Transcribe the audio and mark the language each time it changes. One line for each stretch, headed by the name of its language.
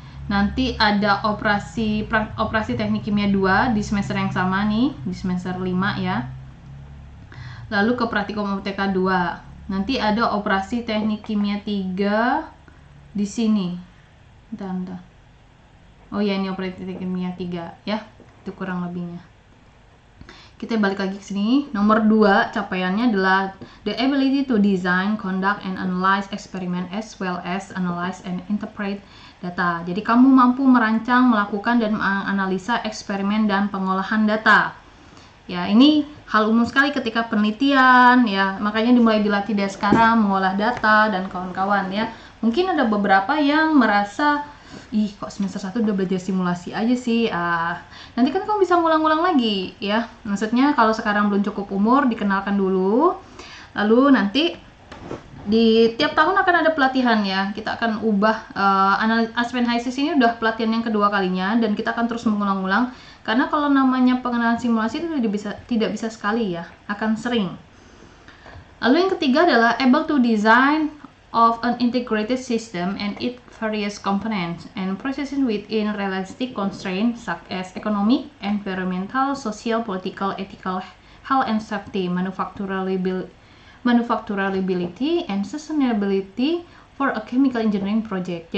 Indonesian: Nanti ada operasi teknik kimia 2 di semester yang sama nih, di semester 5 ya. Lalu ke praktikum UTK 2. Nanti ada operasi teknik kimia 3 di sini. Bentar. Oh ya, ini operasi teknik kimia 3 ya. Itu kurang lebihnya. Kita balik lagi ke sini. Nomor 2 capaiannya adalah
English: the ability to design, conduct and analyze experiment as well as analyze and interpret data.
Indonesian: Jadi kamu mampu merancang, melakukan dan menganalisa eksperimen dan pengolahan data. Ya, ini hal umum sekali ketika penelitian ya, makanya dimulai dilatih dari sekarang mengolah data dan kawan-kawan ya. Mungkin ada beberapa yang merasa, ih kok semester 1 udah belajar simulasi aja sih. Nanti kan kamu bisa ngulang-ngulang lagi ya. Maksudnya kalau sekarang belum cukup umur, dikenalkan dulu. Lalu nanti di tiap tahun akan ada pelatihan ya. Kita akan ubah Aspen HiSys ini udah pelatihan yang kedua kalinya, dan kita akan terus mengulang-ulang. Karena kalau namanya pengenalan simulasi itu tidak bisa sekali ya, akan sering. Lalu yang ketiga adalah
English: able to design of an integrated system and its various components and processes within realistic constraints such as economic, environmental, social, political, ethical, health and safety, manufacturability, and sustainability for a chemical engineering project.